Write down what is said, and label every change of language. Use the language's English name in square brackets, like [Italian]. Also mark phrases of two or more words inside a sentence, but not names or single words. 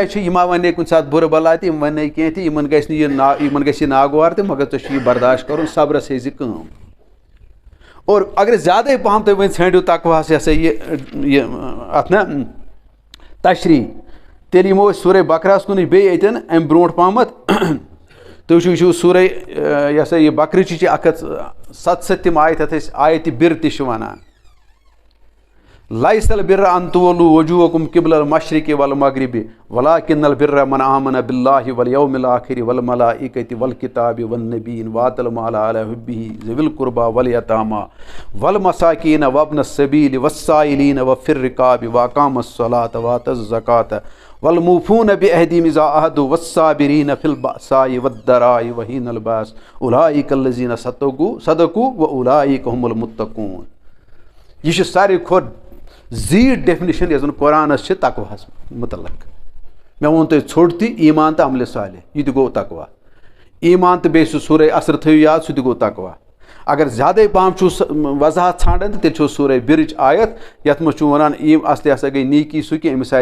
[Kashmiri] حظ چھِ یِم ونے کُنہِ ساتہٕ بُرٕ بلا تہِ یِم ونے کینٛہہ تہِ یِمن گژھِ نہٕ یِمن گژھِ یہِ ناگوار تہِ مگر ژےٚ چھُ یہِ برداشت کرُن صبرس ہیٚزِ کٲم اور اگر زیادے پہم تُہۍ وۄنۍ ژھٲنٛڈِو تقواہس یہِ ہسا یہِ اتھ نا تشریح تیٚلہِ یِمو أسۍ سورہ بقرہس کُنٕے بیٚیہِ اتٮ۪ن امہِ برونٛٹھ پہمتھ تُہۍ وٕچھِو یہِ چھُ سورہ یہِ ہسا یہِ بقرٕچہِ چھِ 177 تِم آیت اتھ أسۍ آیتہِ بِر تہِ چھِ ونان [Arabic] لیس البر ان تولوا وجوہکم قبل المشرق والمغرب ولکن البر من آمن باللہ والیوم الاخر والملائکۃ والکتاب والنبیین وآتى المال علی حبہ ذوی القربى والیتامى والمساکین وابن السبیل والسائلین وفی الرقاب واقام الصلاۃ وآتى الزکاۃ والموفون بعہدہم اذا عاہدوا والصابرین فی البأساء والضراء وحین البأس اولئک الذین صدقوا واولئک هم المتقون [Kashmiri] یہ ساروی کھۄتہٕ زیٖٹھ ڈیفنیشن یۄس زن قرآنس چھِ تقواہس متعلق. مےٚ ووٚن تۄہہِ ژھوٚٹ تہِ ایٖمان تہٕ عملہِ صالح یہِ تہِ گوٚو تقوا. ایٖمان تہٕ بیٚیہِ سُہ سورے اثر تھٲیِو یاد سُہ تہِ گوٚو تقوا. اگر زیادَے پہم چھُو وضاحت ژھانڈان تہٕ تیٚلہِ چھُو سورے برٕچ آیت یَتھ منٛز چھُ وَنان اصلہِ ہسا گٔے نیٖکی سُہ کہِ أمِس